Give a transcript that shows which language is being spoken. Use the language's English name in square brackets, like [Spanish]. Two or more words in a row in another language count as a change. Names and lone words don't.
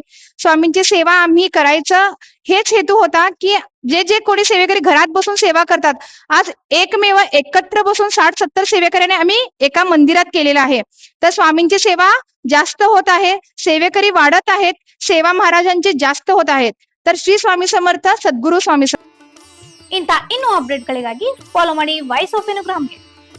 [Marathi] स्वामींची सेवा आम्ही करायचं हेच हेतू होता की जे कोणी सेवेकरी घरात बसून सेवा करतात, आज एकमेव एकत्र बसून 60-70 सेवेकऱ्याने आम्ही एका मंदिरात केलेला आहे. तर स्वामींची सेवा जास्त होत आहे, सेवेकरी वाढत आहेत, सेवा महाराजांची जास्त होत आहेत. तर श्री स्वामी समर्थ, सद्गुरु स्वामी समर्थ. [Kannada] ಇಂಥ ಇನ್ನೂ ಅಪ್ಡೇಟ್ಗಳಿಗಾಗಿ ಫಾಲೋ ಮಾಡಿ ವಾಯ್ಸ್ ಆಫ್ ಇನುಗ್ರಾಮ್ಗೆ.